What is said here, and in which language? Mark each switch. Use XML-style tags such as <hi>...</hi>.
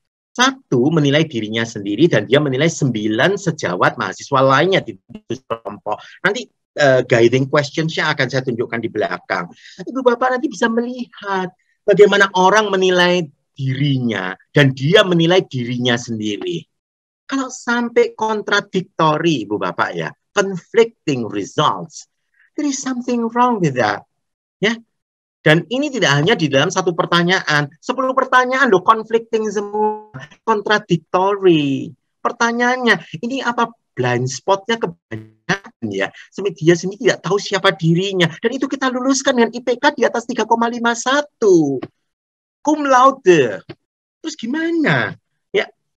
<id>Satu menilai dirinya sendiri dan dia menilai 9 sejawat mahasiswa lainnya di kelompok. Nanti guiding questions-nya akan saya tunjukkan di belakang. Ibu Bapak nanti bisa melihat bagaimana orang menilai dirinya dan dia menilai dirinya sendiri. Kalau sampai kontradiktori, Ibu Bapak ya,</id> <en>conflicting results, there is something wrong with that.</en> <id>Ya, dan ini tidak hanya di dalam satu pertanyaan, 10 pertanyaan loh, conflicting semua, kontradiktori. Pertanyaannya, ini apa blind spotnya kebanyakan ya, sampai dia sendiri tidak tahu siapa dirinya, dan itu kita luluskan dengan IPK di atas 3,51, cum laude. Terus gimana? Ya.</id>